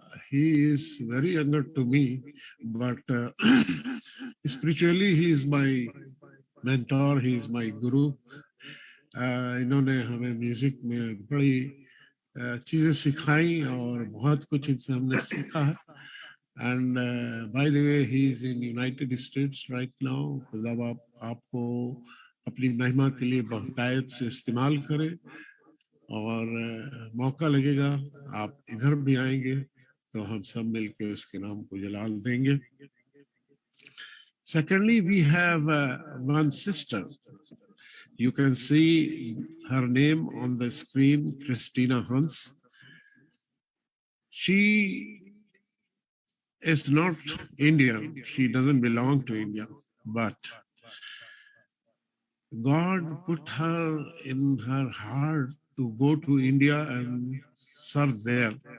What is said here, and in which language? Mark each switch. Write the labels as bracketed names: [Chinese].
[English] He is very younger to me, but spiritually he is my mentor, he is my guru. [Hindi] इन्होंने हमें music में बड़ी चीजें सिखाई और बहुत कुछ इनसे हमने सीखा है। [English] And by the way he is in United States right now. [Hindi] खुदा आपको अपनी महिमा के लिए बहुतायत से इस्तेमाल करें, और मौका लगेगा आप इधर भी आएंगे तो हम सब मिलकर उसके नाम को जलाल देंगे। [English] Secondly, we have one sister. You can see her name on the screen, Christina Hans. She is not Indian. She doesn't belong to India, but God put her in her heart to go to India and serve there.